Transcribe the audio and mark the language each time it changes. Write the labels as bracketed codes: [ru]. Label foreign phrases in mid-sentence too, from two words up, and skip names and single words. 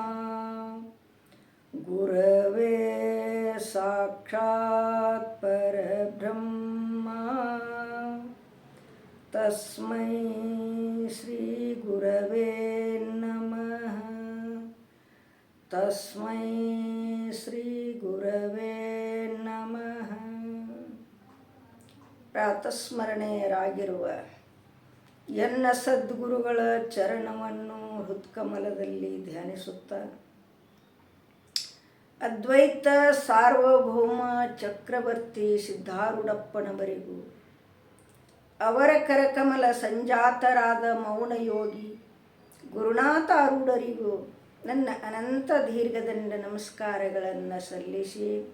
[sa] ಗುರವೇ ಸಾಕ್ಷಾತ್ ಪರಬ್ರಹ್ಮ ತಸ್ಮೈ ಶ್ರೀ ಗುರವೇ ನಮಃ. ತಸ್ಮೈ ಶ್ರೀ ಗುರವೇ ನಮಃ. [kn] ಪ್ರಾತಸ್ಮರಣೆಯರಾಗಿರುವ ಎನ್ನ ಸದ್ಗುರುಗಳ ಚರಣವನ್ನು ಹೃತ್ಕಮಲದಲ್ಲಿ ಧ್ಯಾನಿಸುತ್ತಾ ಅದ್ವೈತ ಸಾರ್ವಭೌಮ ಚಕ್ರವರ್ತಿ ಸಿದ್ಧಾರೂಢಪ್ಪನವರಿಗೂ ಅವರ ಕರಕಮಲ ಸಂಜಾತರಾದ ಮೌನಯೋಗಿ ಗುರುನಾಥಾರೂಢರಿಗೂ ನನ್ನ ಅನಂತ ದೀರ್ಘದಂಡ ನಮಸ್ಕಾರಗಳನ್ನು ಸಲ್ಲಿಸಿ,